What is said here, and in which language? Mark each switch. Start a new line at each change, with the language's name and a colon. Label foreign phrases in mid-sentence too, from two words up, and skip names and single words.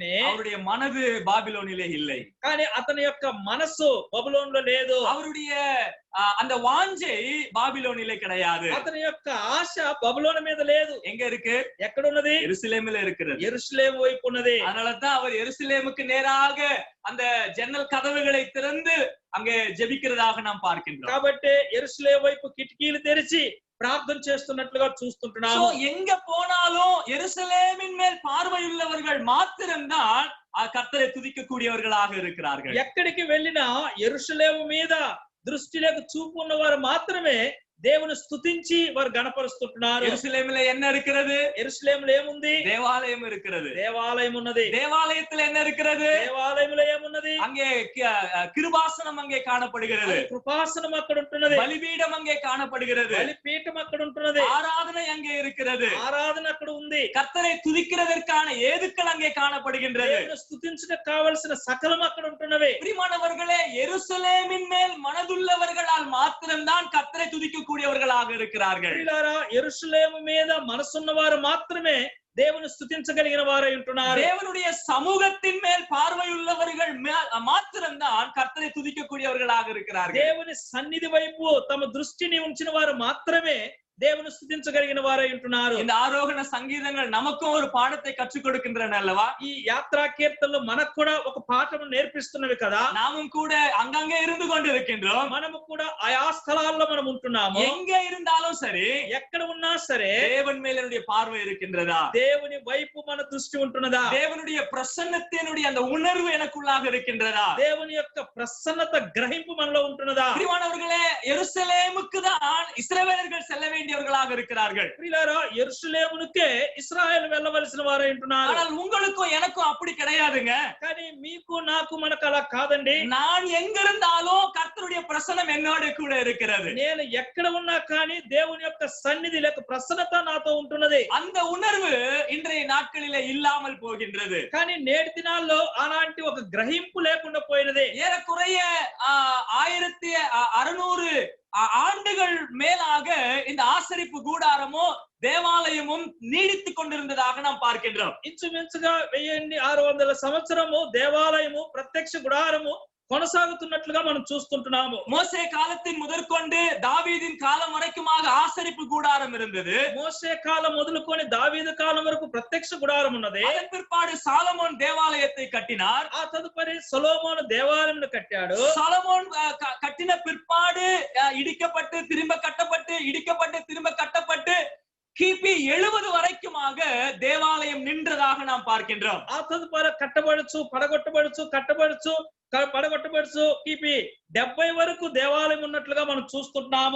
Tamil: அவருடைய மனது பாபிலோனிலே இல்லை.
Telugu: కానీ అతని యొక్క మనస్సు బబులోనులో లేదు.
Tamil: அவருடைய அந்த வாஞ்சை பாபிலோனிலே கிடையாது.
Telugu: అతని యొక్క ఆశ బబులోను మీద లేదు.
Tamil: எங்க இருக்கு?
Telugu: ఎక్కడ ఉన్నది?
Tamil: எருசலேமிலே இருக்கிறது.
Telugu: యెరూషలేము వైపు ఉన్నది.
Tamil: அதனாலதான் அவர் எருசலேமுக்கு நேராக அந்த ஜன்னல் கதவுகளை திறந்து அங்கே ஜெபிக்கிறதாக நாம் பார்க்கின்றோம்.
Telugu: కాబట్టి యెరూషలేము వైపు కిటికీలు తెరిచి ప్రార్థన చేస్తున్నట్లుగా చూస్తుంటున్నాము.
Tamil: எங்க போனாலும் எருசலேமின் மேல் பார்வையுள்ளவர்கள் மாத்திரம்தான் கர்த்தரை துதிக்கக்கூடியவர்களாக இருக்கிறார்கள்.
Telugu: ఎక్కడికి వెళ్ళినా యెరూషలేము మీద దృష్టిలోకి చూపు ఉన్నవారు మాత్రమే దేవుని స్తుతించి వారు గణపరుస్తుంటున్నారు.
Tamil: எருசலேமிலே என்ன இருக்கிறது?
Telugu: యెరూషలేములో ఏముంది?
Tamil: தேவாலயம் இருக்கிறது.
Telugu: దేవాలయం ఉన్నది.
Tamil: தேவாலயத்தில் என்ன இருக்கிறது?
Telugu: దేవాలయంలో ఏమున్నది?
Tamil: அங்கே கிருபாசனம் அங்கே காணப்படுகிறது.
Telugu: కృపాసనం అక్కడ ఉంటున్నది.
Tamil: பலிபீடம் அங்கே காணப்படுகிறது.
Telugu: బలిపీఠం అక్కడ ఉంటున్నది.
Tamil: ஆராதனை அங்கே இருக்கிறது.
Telugu: ఆరాధన అక్కడ ఉంది.
Tamil: கர்த்தரை துதிக்கிறதற்கான ஏதுக்கள் அங்கே காணப்படுகின்றது.
Telugu: దేవుని స్తుతించడానికి కావలసిన సకలం అక్కడ ఉంటున్నవి.
Tamil: பிரியமானவர்களே, எருசலேமின் மேல் மனதுள்ளவர்களால் மாத்திரம்தான் கர்த்தரை துதிக்கக்கூடியவர்களாக இருக்கிறார்கள்.
Telugu: ప్రియులారా, యెరూషలేము మీద మనసున్న వారు మాత్రమే దేవుని స్తుతించగలిగిన వారై ఉంటున్నారు.
Tamil: தேவனுடைய சமூகத்தின் மேல் பார்வையுள்ளவர்கள் மாத்திரம்தான் கர்த்தரை துதிக்கக்கூடியவர்களாக இருக்கிறார்கள்.
Telugu: దేవుని సన్నిధి వైపు తమ దృష్టిని ఉంచిన వారు మాత్రమే దేవుని స్తుతించగలిగిన వారై ఉంటున్నారు.
Tamil: இந்த ஆரோகண சங்கீதங்கள் நமக்கும் ஒரு பாடத்தை கற்றுக் கொடுக்கின்றன அல்லவா?
Telugu: ఈ యాత్రా కీర్తనలు మనకు కూడా ఒక పాఠం నేర్పిస్తున్నవి కదా.
Tamil: நாமும் கூட அங்கங்கே இருந்து கொண்டிருக்கின்றோம்.
Telugu: మనము కూడా ఆయా స్థలాల్లో మనం ఉంటున్నాము.
Tamil: எங்க இருந்தாலும் சரி,
Telugu: ఎక్కడ ఉన్నా సరే
Tamil: தேவன் மேல் என்னுடைய பார்வை இருக்கின்றதா?
Telugu: దేవుని వైపు మన దృష్టి ఉంటున్నదా?
Tamil: தேவனுடைய பிரசன்னத்தினுடைய அந்த உணர்வு எனக்குள்ளாக இருக்கின்றதா?
Telugu: దేవుని యొక్క ప్రసన్నత గ్రహింపు మనలో ఉంటున్నదా?
Tamil: பிரியமானவர்களே, எருசலேமுக்கு தான் இஸ்ரவேலர்கள் செல்ல வேண்டியவர்களாக இருக்கிறார்கள்.
Telugu: ప్రియులారా, యెరూషలేమునకే ఇశ్రాయేలు వెళ్ళవలసిన వారై ఉంటున్నారు.
Tamil: ஆனால் உங்களுக்கும் எனக்கும் அப்படி கிடையாதுங்க.
Telugu: కానీ మీకు నాకు మనకు అలా కాదండి.
Tamil: நான் எங்க இருந்தாலும் கர்த்தருடைய பிரசன்னம் என்னோட கூட இருக்கிறது.
Telugu: నేను ఎక్కడ ఉన్నా కానీ దేవుని యొక్క సన్నిధి లేక ప్రసన్నత నాతో ఉంటున్నది.
Tamil: அந்த உணர்வு இன்றைய நாட்களிலே இல்லாமல் போகின்றது.
Telugu: కానీ నేటి దినాల్లో అలాంటి ఒక గ్రహింపు లేకుండా పోయినది.
Tamil: ஏறக்குறைய 1600 ஆண்டுகள் மேலாக இந்த ஆசரிப்பு கூடாரமும் தேவாலயமும் நீடித்துக் கொண்டிருந்ததாக நாம் பார்க்கின்றோம்.
Telugu: ఇంచుమించుగా 1600 సంవత్సరము దేవాలయము ప్రత్యక్ష గుడారము కొనసాగుతున్నట్లుగా మనం చూస్తుంటున్నాము.
Tamil: மோசே காலத்தின் முதற்கொண்டு தாவீதின் காலம் வரைக்குமாக ஆசரிப்பு கூடாரம் இருந்தது.
Telugu: మోసే కాలం మొదలుకొని దావీదు కాలం వరకు ప్రత్యక్ష గుడారం ఉన్నది.
Tamil: அதன் பிற்பாடு சாலமோன் தேவாலயத்தை கட்டினார்.
Telugu: ఆ తదుపరి సొలొమోను దేవాలయం కట్టాడు.
Tamil: சாலமோன் கட்டின பிற்பாடு இடிக்கப்பட்டு திரும்ப கட்டப்பட்டு இடிக்கப்பட்டு திரும்ப கட்டப்பட்டு கிபி 70 வரைக்குமாக தேவாலயம் நின்றதாக நாம் பார்க்கின்றோம்.
Telugu: ఆ తదుపరి కట్టబడచ్చు, పడగొట్టబడచ్చు, కట్టబడచ్చు, పడగొట్టబడచ్చు. கிபி 70 వరకు దేవాలయం ఉన్నట్లుగా మనం చూస్తున్నాము.